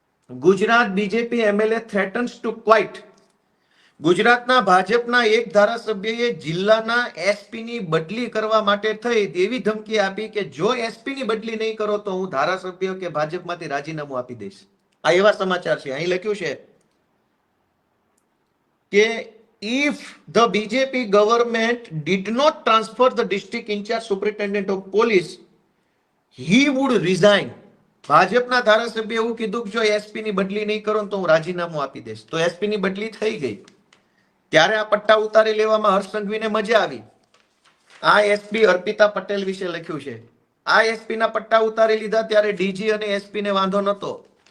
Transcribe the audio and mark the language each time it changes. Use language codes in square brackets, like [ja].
[en] Gujarat BJP MLA threatens to quit. [gu] ગુજરાતના ભાજપના એક ધારાસભ્યએ જિલ્લાના એસપીની બદલી કરવા માટે થઈ એવી ધમકી આપી કે જો એસપીની બદલી નહીં કરો તો હું ધારાસભ્ય કે ભાજપમાંથી રાજીનામું આપી દઈશ. આ એવા સમાચાર છે. અહીં લખ્યું છે કે [en] if the BJP government did not transfer the district in charge superintendent of police, he would resign. [gu] ભાજપના ધારાસભ્ય એવું કીધું કે જો એસપી ની બદલી નહીં કરો તો હું રાજીનામું આપી દઈશ. તો એસપી ની બદલી થઈ ગઈ. ત્યારે આ પટ્ટા ઉતારી લેવામાં હર્ષ સંઘવીને મજા આવી. આ એસપી અર્પિતા પટેલ વિશે લખ્યું છે. આ એસપી ના પટ્ટા ઉતારી લીધા ત્યારે ડીજી અને એસપી ને વાંધો નતો.